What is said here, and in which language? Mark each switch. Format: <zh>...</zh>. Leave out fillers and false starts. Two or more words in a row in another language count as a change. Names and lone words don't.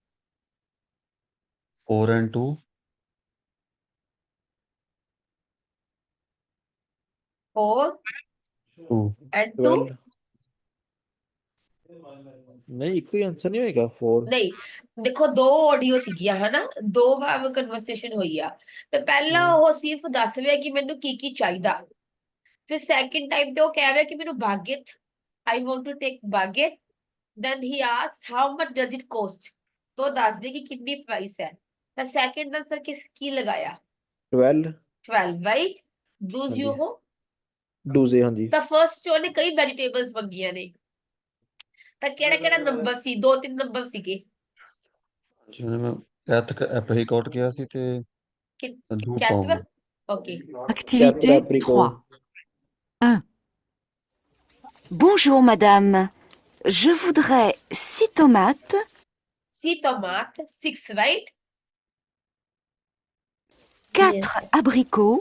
<en>4 and 2. 4 2. and 2?</en> <pa>12 नहीं ਇੱਕੋ ਹੀ ਆਨਸਰ ਨਹੀਂ ਹੋਏਗਾ 4 ਨਹੀਂ ਦੇਖੋ ਦੋ ਆਡੀਓ ਸੀਗੀਆਂ ਹਨਾ ਦੋ ਵਾਰ ਕਨਵਰਸੇਸ਼ਨ ਹੋਈ ਆ ਤੇ ਪਹਿਲਾਂ ਉਹ ਸਿਰਫ ਦੱਸ ਰਿਹਾ ਕਿ ਮੈਨੂੰ ਕੀ ਕੀ ਚਾਹੀਦਾ ਫਿਰ</pa> <en>second time</en> <pa>ਤੇ ਉਹ ਕਹਿ ਰਿਹਾ ਕਿ ਮੈਨੂੰ ਬਾਗੇਤ</pa> <en>I want to take</en> <pa>ਬਾਗੇਤ</pa> <en>then he asks how much does it cost</en> <pa>तो ਦੱਸ ਦੇ ਕਿ ਕਿੰਨੀ ਪ੍ਰਾਈਸ ਹੈ ਤਾਂ</pa> <en>second answer</en> <pa>ਕੀ ਲਗਾਇਆ 12</pa> <en>12 right दूस</en> <pa>ਹਾਂਜੀ। ਯੂ ਹੋ 12 ਹਾਂਜੀ ਤਾਂ ਫਰਸਟ ਚ ਉਹਨੇ ਕਈ ਵੈਜੀਟੇਬਲਸ ਮੰਗੀਆਂ ਨੇ ਤਾਂ ਕਿਹੜਾ ਕਿਹੜਾ ਨੰਬਰ ਸੀ ਦੋ ਤਿੰਨ ਨੰਬਰ ਸੀਗੇ ਜਿਹਨੇ ਮੈਂ ਐਪਰੀਕੋਟ ਕਿਹਾ ਸੀ ਤੇ ਕਿ- 2</pa> <fr>quatre</fr> <en>ਪੌਂਡ ok</en> <fr>Activité</fr> <en>apricots. 3. 1,</en> <fr>Bonjour madame, je voudrais 6 tomates, 6 tomates 6 right 4 abricots</fr>